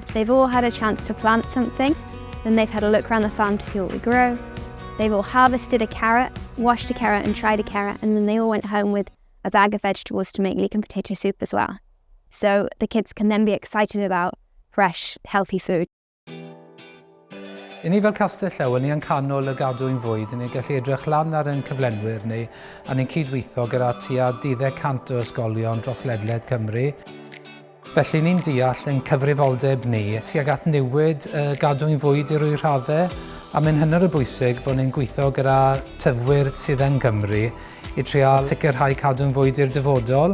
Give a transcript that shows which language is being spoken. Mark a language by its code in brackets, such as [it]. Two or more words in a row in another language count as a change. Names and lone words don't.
[en] They've all had a chance to plant something, then they've had a look around the farm to see what we grow. They've all harvested a carrot, washed a carrot and tried a carrot, and then they all went home with a bag of vegetables to make leek and potato soup as well. So the kids can then be excited about fresh, healthy food. [cy] I ni fel Castell Howell ni yn canol y Garddwriaeth Fwyd, ni'n gallu edrych lan ar ein cyflenwyr ni a ni'n cydweithio gyda tua 1200 o ysgolion dros ledled Cymru. Felly ni'n deall yn cyfrifoldeb ni tuag at newid y Garddwriaeth Fwyd i ryw raddau a mae'n hynod o bwysig bod ni'n gweithio gyda tyfwyr sydd yn Gymru i trial sicrhau cadw'n fwyd i'r dyfodol.